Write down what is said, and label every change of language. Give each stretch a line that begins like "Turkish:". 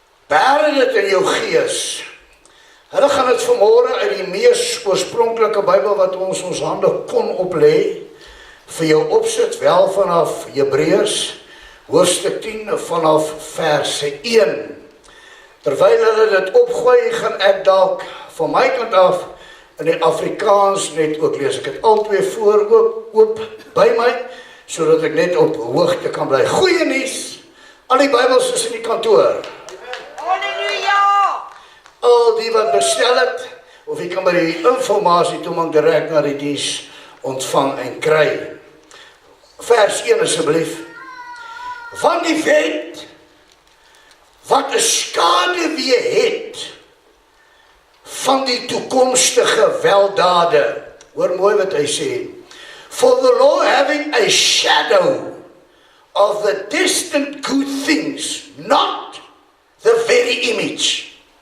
Afrikaans: Bære dit in jou gees. Hulle gaan dit vanmôre uit die mees oorspronklike Bybel wat ons hande kon oplê, vir jou opsit, wel vanaf Hebreërs, hoofstuk 10, vanaf verse 1. Terwyl hulle dit opgooi, gaan ek dalk van my kant af in die Afrikaans net ook lees. Ek het al twee voor oop by my, sodat ek net op hoogte kan bly. Goeie nuus, al die Bybels is in die kantoor. Halleluja! Al die wat bestel het, of jy kan by die informasie toe maar direk na die diens ontvang en kry. Vers 1 asseblief. Van die wet wat 'n skaduwee het van die toekomstige weldade. Hoor mooi wat hy sê.
English: For the law having a shadow of the distant good things, not the very image.